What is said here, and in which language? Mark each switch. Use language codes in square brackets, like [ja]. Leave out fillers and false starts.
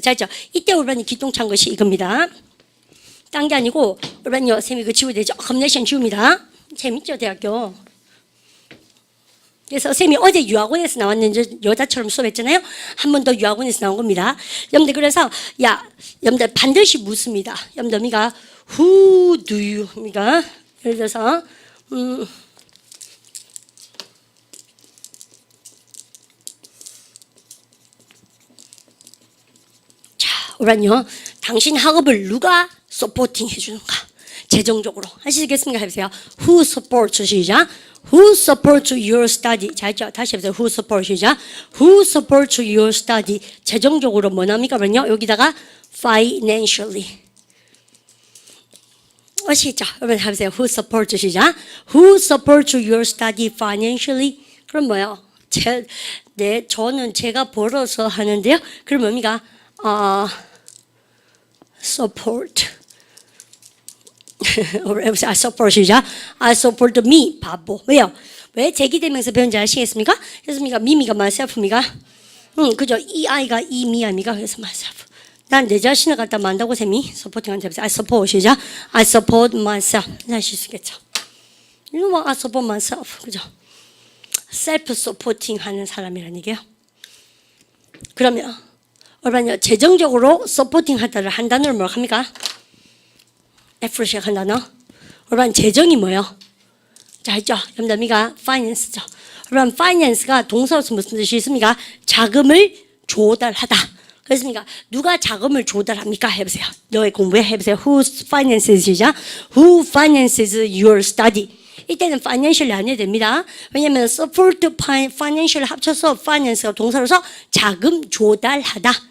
[ko] 자, 이때 우리반이 기똥찬 것이 이겁니다. 딴 게 아니고 우리반요 쌤이 이거 지워야 되죠. 컴네이션 지웁니다. 재밌죠 대학교. 그래서 쌤이 어제 유학원에서 나왔는데 여자처럼 수업했잖아요. 한 번 더 유학원에서 나온 겁니다. 여러분들 그래서 여러분들 반드시 묻습니다. 여러분들 미가 [en] Who do you? [ko] 미가 예를 들어서 그러면요, 당신 학업을 누가 서포팅 해주는가? 재정적으로. 하시겠습니까? 해보세요. [en] Who supports [ko] 시작. [en] Who supports your study? [ko] 자, 했죠? 다시 해보세요. [en] Who supports [ko] 시작. [en] Who supports your study? [ko] 재정적으로 뭐 나옵니까? 그러면요, 여기다가 financially. 아시겠죠? 그러면 해보세요. [en] Who supports [ko] 시작. [en] Who supports your study financially? [ko] 그럼 뭐요? 저는 제가 벌어서 하는데요. 그럼 뭡니까? [en] support. I support [ko] 시작. [en] I support me. [ko] 바보. 왜요? 왜 제기대명사 배운지 아시겠습니까? 그래서 미미가 myself입니까? 그죠? 이 아이가 이 미 아닙니까? 그래서 myself. 난 내 자신을 갖다 만다고 셈이 서포팅한테 해보세요. [en] I support [ko] 시작. [en] I support myself. [ko] 하실 수 있겠죠? [en] You know what? I support myself. 그죠? [ko] self supporting 하는 사람이라는 얘기예요. 그러면 얼마냐 재정적으로 서포팅 하다를 한 단어를 뭐라고 합니까? F로 시작한 단어. 얼마나 재정이 뭐예요? 자, 있죠? 여러분들 미가 finance죠. 얼마나 finance가 동사로서 무슨 뜻이 있습니까? 자금을 조달하다. 그렇습니까? 누가 자금을 조달합니까? 해보세요. 너의 공부에 해보세요. [en] Who finances [ko] 시작. [en] Who finances your study? [ko] 이때는 financially 안 해도 됩니다. 왜냐하면 support, financial 합쳐서 finance가 동사로서 자금 조달하다.